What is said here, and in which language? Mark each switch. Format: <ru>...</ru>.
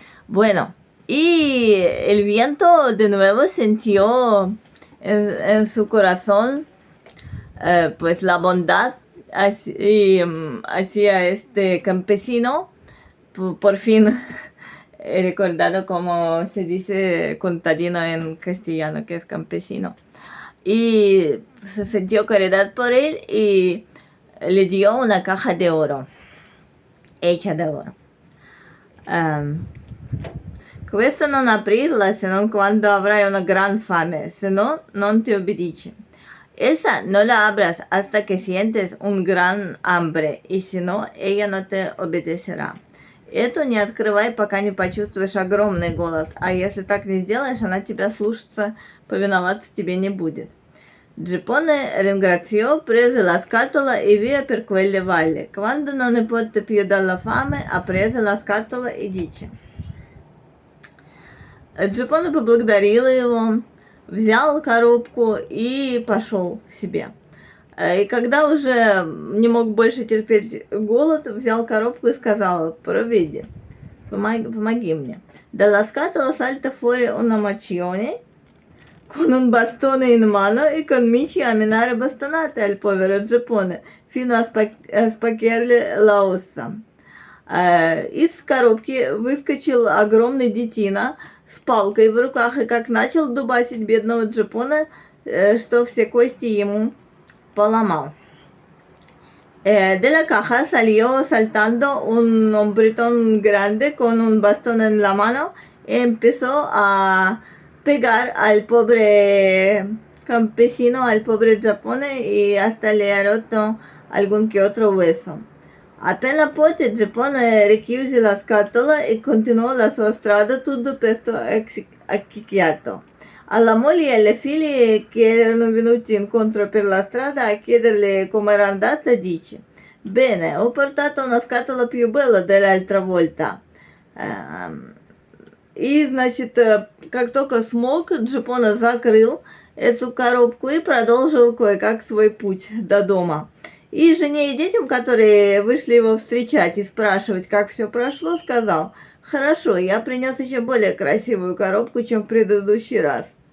<es>Bueno, y el viento de nuevo sintió en su corazón pues la bondad hacia este campesino. Por fin he recordado cómo se dice contadino en castellano, que es campesino. Y se sintió caridad por él y le dio una caja de oro, hecha de oro.</es> <it>Questo non aprirla se non quando avrai una gran fame, se no, non ti obbedici.</it> <es>Esa no la abras hasta que sientes un gran hambre, y si no, ella no te obedecerá.</es> <ru>Эту не открывай, пока не почувствуешь огромный голод, а если так не сделаешь, она тебя слушаться, повиноваться тебе не будет.</ru> <it>Gippone ringraziò, prese la scatola e via per quelle valli. Quando non ne poté più dalla fame, prese la scatola e dice.</it> <ru>Gippone поблагодарил его, взял коробку и пошел себе. И когда уже не мог больше терпеть голод, взял коробку и сказал: «Проведи, помоги мне».</ru> <it>Dalla scatola salta fuori una macione con un bastone in mano e comincia a menare bastonate al povero Gippone fino a spaccargli la ossa.</it> <ru>Из коробки выскочил огромный детина с палкой в руках и как начал дубасить бедного Gippone, что все кости ему поломал.</ru> <es>De la caja salió saltando un hombretón grande con un bastón en la mano y empezó a pegar al pobre campesino, al pobre Gippone, y hasta le ha roto algún que otro hueso.</es> <it>Appena poté, Gippone richiuse la scatola e continuò la sua strada tutto pesto acchicchiato. Alla moglie e alle figlie che erano venuti incontro per la strada a chiederle come era andata, dice: «Bene, ho portato una scatola più bella dell'altra volta».</it> <ru>И, значит, как только смог, Gippone закрыл эту коробку и продолжил кое-как свой путь до дома. И жене и детям, которые вышли его встречать и спрашивать, как все прошло, сказал: «Хорошо, я принес еще более красивую коробку, чем в предыдущий раз».</ru>